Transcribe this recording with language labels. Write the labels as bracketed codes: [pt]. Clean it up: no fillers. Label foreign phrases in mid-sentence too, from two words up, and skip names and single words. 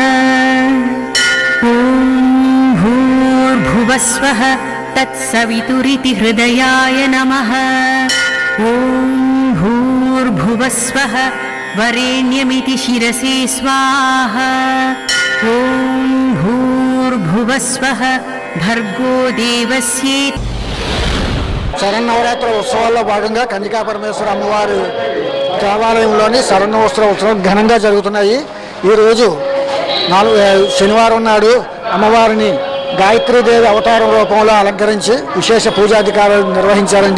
[sa] ॐ भूर्भुवः स्वः तत्सवितुरिति हृदयाय नमः। ॐ भूर्भुवः स्वः वरेण्यमिति शिरसे स्वाहा। ॐ भूर्भुवः स्वः भर्गो देवस्येति। [te] శరన్నవరాత్రి ఉత్సవాల్లో భాగంగా కన్యకా పరమేశ్వర అమ్మవారి దేవాలయంలోని శరన్నవరాత్రి ఉత్సవం ఘనంగా జరుగుతున్నాయి. ఈరోజు శనివారం నాడు అమ్మవారిని గాయత్రీదేవి అవతారం రూపంలో అలంకరించి విశేష పూజాధికారాలు నిర్వహించారండి.